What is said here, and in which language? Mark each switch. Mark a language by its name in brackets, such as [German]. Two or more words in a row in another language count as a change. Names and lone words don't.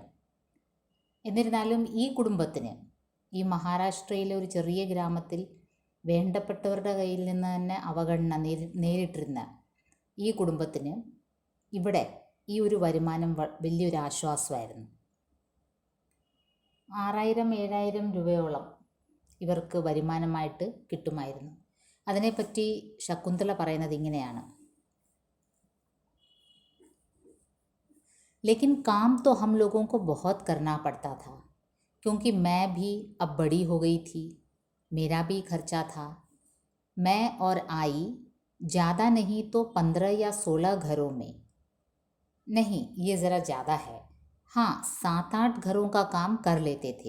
[Malayalam] എന്നിരുന്നാലും ഈ കുടുംബത്തിന്, ഈ മഹാരാഷ്ട്രയിലെ ഒരു ചെറിയ ഗ്രാമത്തിൽ വേണ്ടപ്പെട്ടവരുടെ കയ്യിൽ നിന്ന് തന്നെ അവഗണന നേരിട്ടിരുന്ന ഈ കുടുംബത്തിന് ഇവിടെ ഈ ഒരു വരുമാനം വലിയൊരു ആശ്വാസമായിരുന്നു. 6000-7000 രൂപയോളം ഇവർക്ക് വരുമാനമായിട്ട് കിട്ടുമായിരുന്നു. അതിനെപ്പറ്റി ശകുന്തള പറയുന്നത് ഇങ്ങനെയാണ്: [Hindi] लेकिन काम तो हम लोगों को बहुत करना पड़ता था, क्योंकि मैं भी अब बड़ी हो गई थी, मेरा भी खर्चा था। मैं और आई ज़्यादा नहीं तो 15 या 16 घरों में, नहीं ये ज़रा ज़्यादा है, हाँ 7-8 घरों का काम कर लेते थे।